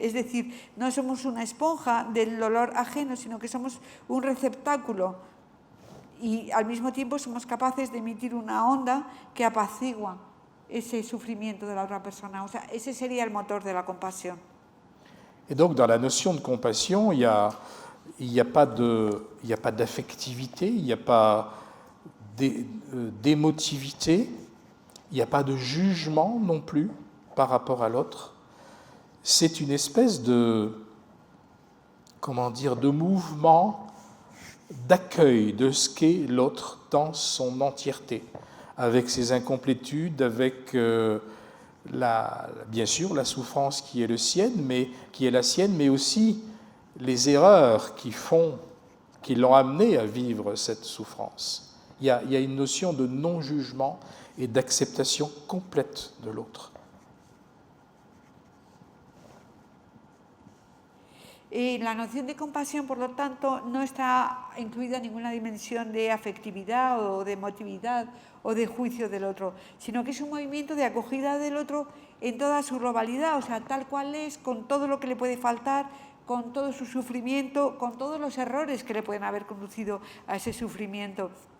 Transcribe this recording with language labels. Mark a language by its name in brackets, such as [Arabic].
[Spanish] Es decir, no somos una esponja del dolor ajeno, sino que somos un receptáculo y al mismo tiempo somos capaces de emitir una onda que apacigua ese sufrimiento de la otra persona. O sea, ese sería el motor de la compasión. [French] Et donc, dans la notion de compassion, il n'y a pas d'affectivité, il n'y a pas d'émotivité, il n'y a pas de jugement non plus par rapport à l'autre. C'est une espèce de mouvement d'accueil de ce qu'est l'autre dans son entièreté, avec ses incomplétudes, avec bien sûr la souffrance qui est la sienne, mais aussi les erreurs qui l'ont amené à vivre cette souffrance. Il y a une notion de non-jugement et d'acceptation complète de l'autre. [Spanish] Y la noción de compasión, por lo tanto, no está incluida ninguna dimensión de afectividad o de emotividad o de juicio del otro, sino que es un movimiento de acogida del otro en toda su globalidad, o sea, tal cual es, con todo lo que le puede faltar, con todo su sufrimiento, con todos los errores que le pueden haber conducido a ese sufrimiento.